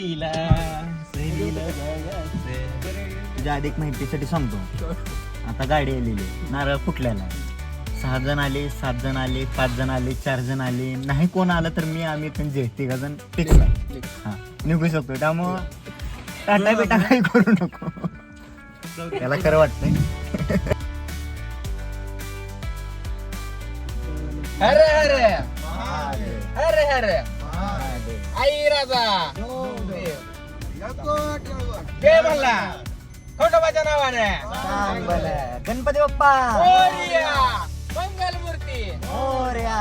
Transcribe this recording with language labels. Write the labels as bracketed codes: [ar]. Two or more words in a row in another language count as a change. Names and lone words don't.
[mr] तुझ्या अधिक माहितीसाठी सांगतो आता गाडी आलेली नारळ फुटलेला 6 जण आले 7 जण आले 5 जण आले 4 जण आले नाही कोण आलं तर आम्ही त्यांचे 3 जण फिक्स आहे. हा निघू शकतो त्यामुळं टाटा बेटा काही करू नको त्याला खरं वाटतंय. हरे हरे हरे हरे आई राजा जय मल्ला खंडोबाच्या नावाने गणपती बाप्पा मोरया मंगल मूर्ती मोरया.